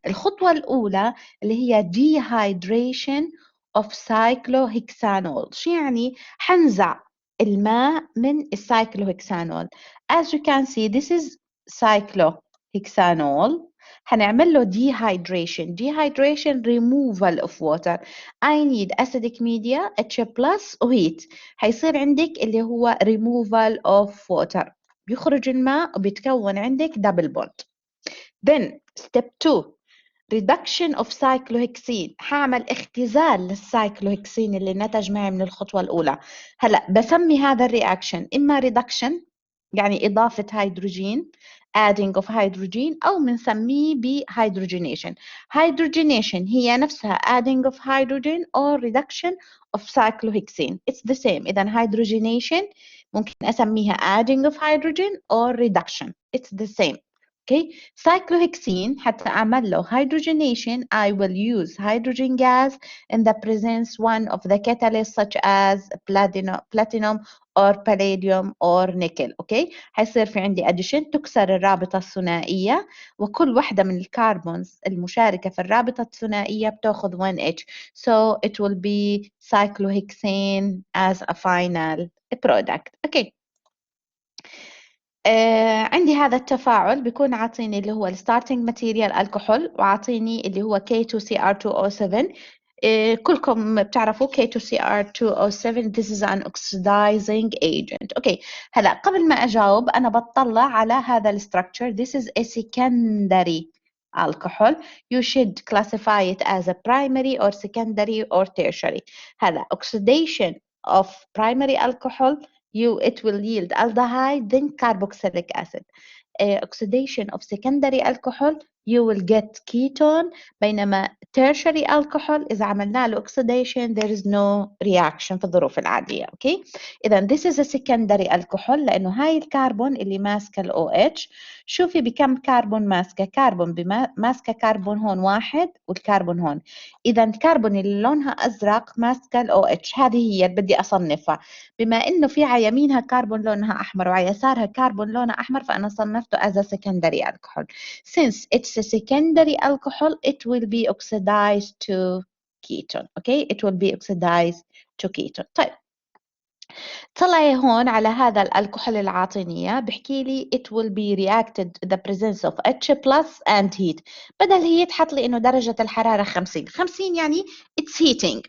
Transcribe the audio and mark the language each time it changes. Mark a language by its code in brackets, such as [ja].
[ar] الخطوة الأولى اللي هي dehydration of cyclohexanol. شو يعني؟ حنزع الماء من السايكلوهكسانول. [en] As you can see this is cyclohexanol. [ar] هنعمل له [en] dehydration removal of water. I need acidic media H+ وheat. [ar] هيصير عندك اللي هو [en] removal of water. [ar] بيخرج الماء وبيتكون عندك double bond. [en] Then step 2 reduction of cyclohexene. [ar] هعمل اختزال للسايكلوهكسين اللي نتج معي من الخطوة الأولى. هلا بسمي هذا الرياكشن إما reduction يعني إضافة هيدروجين [en] adding of hydrogen [ar] أو بنسميه hydrogenation. [en] Hydrogenation [ar] هي نفسها [en] adding of hydrogen or reduction of cyclohexene. It's the same. إذا hydrogenation [ar] ممكن أسميها [en] adding of hydrogen or reduction. It's the same. Okay. Cyclohexene [ar] حتى أعمل له [en] hydrogenation I will use hydrogen gas in the presence one of the catalysts such as platinum or palladium or nickel. Okay. [ar] حيصير في عندي addition تكسر الرابطة الثنائية وكل واحدة من الكربونز المشاركة في الرابطة الثنائية بتاخذ 1H. [en] So it will be cyclohexane as a final product. Okay. [ar] عندي هذا التفاعل بيكون عاطيني اللي هو الستارتنج ماتيريال الكحول وعاطيني اللي هو K2Cr2O7. كلكم بتعرفوا [en] K2Cr2O7 this is an oxidizing agent. [ar] اوكي هلا قبل ما اجاوب انا بطلع على هذا الستراكشر. [en] This is a secondary alcohol. You should classify it as a primary or secondary or tertiary. هلا oxidation of primary alcohol it will yield aldehyde then carboxylic acid. Oxidation of secondary alcohol you will get ketone. [ar] بينما tertiary alcohol إذا عملنا له oxidation [en] there is no reaction [ar] في الظروف العادية. [en] Okay. [ar] إذا [en] this is a secondary alcohol [ar] لأنه هاي الكربون اللي ماسكة ال OH. شوفي بكم كربون ماسكة. ماسكة كربون هون واحد والكربون هون. إذا الكربون اللي لونها أزرق ماسكة ال OH. هذه هي اللي بدي أصنفها. بما إنه في على يمينها كربون لونها أحمر وعلى يسارها كربون لونها أحمر فأنا صنفته [en] as a secondary alcohol. Since it's a secondary alcohol, it will be oxidized to ketone. Okay, it will be oxidized to ketone. [ar] طيب طلعي هون على هذا الكحول العاطينية بحكي لي [en] it will be reacted the presence of H+ and heat. [ar] بدل heat حط لي إنه درجة الحرارة 50 يعني [en] it's heating.